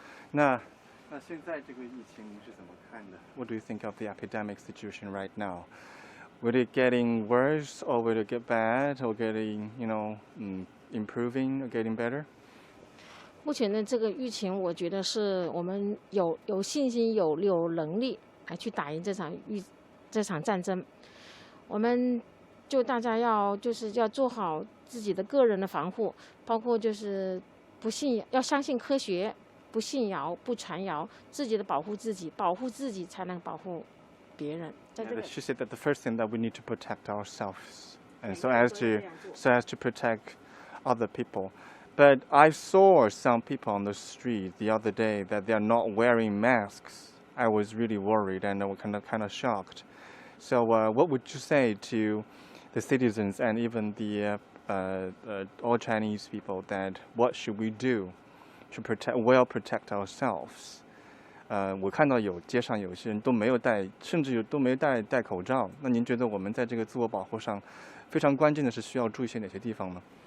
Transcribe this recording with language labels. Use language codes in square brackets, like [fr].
[zh] 那现在这个疫情您是怎么看的？ [en] What do you think of the epidemic situation right now? Will it getting worse, or will it get bad, or getting improving, or getting better? [zh] 目前的这个疫情，我觉得是我们有信心、有能力来去打赢这场战争。我们大家要做好自己的个人的防护，包括就是要相信科学，不信谣、不传谣，自己的保护自己才能保护别人。 [en] She said that the first thing that we need to protect ourselves, and so as to protect other people. But I saw some people on the street the other day that they are not wearing masks. I was really worried and I was kind of shocked. So what would you say to the citizens and even the all Chinese people that what should we do to protect ourselves? [zh] 我看到街上有些人都没有戴，甚至都没戴口罩。那您觉得我们在这个自我保护上，非常关键的是需要注意些哪些地方呢？